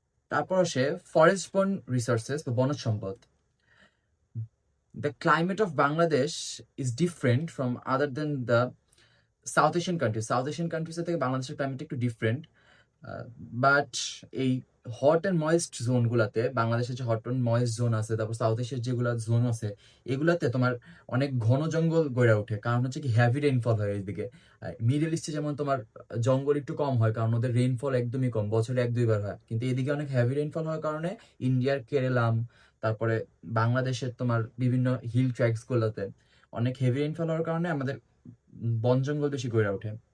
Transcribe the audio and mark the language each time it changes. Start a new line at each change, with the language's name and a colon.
Bangla: তারপর আসে ফরেস্ট বন রিসোর্সেস বা বনজ সম্পদ।
English: The climate of Bangladesh is different from other than the south Asian country.
Bangla: South Asian countries থেকে বাংলাদেশের ক্লাইমেট একটু ডিফারেন্ট, বাট এই হট অ্যান্ড ময়েস্ট জোনগুলাতে, বাংলাদেশের যে হট অ্যান্ড ময়েস্ট জোন আছে, তারপর সাউথ এশিয়ার যেগুলো জোন আছে, এগুলাতে তোমার অনেক ঘন জঙ্গল গড়ে ওঠে, কারণ হচ্ছে কি হ্যাভি রেইনফল হয় এইদিকে। মিডল ইস্টে যেমন তোমার জঙ্গল একটু কম হয়, কারণ ওদের রেইনফল একদমই কম, বছরে 1-2 বার হয়, কিন্তু এদিকে অনেক হ্যাভি রেইনফল হওয়ার কারণে ইন্ডিয়ার কেরালাম, তারপরে বাংলাদেশের তোমার বিভিন্ন হিল ট্র্যাক্স গুলোতে অনেক হেভি রেইনফল হওয়ার কারণে আমাদের বন জঙ্গল বেশি গড়ে ওঠে।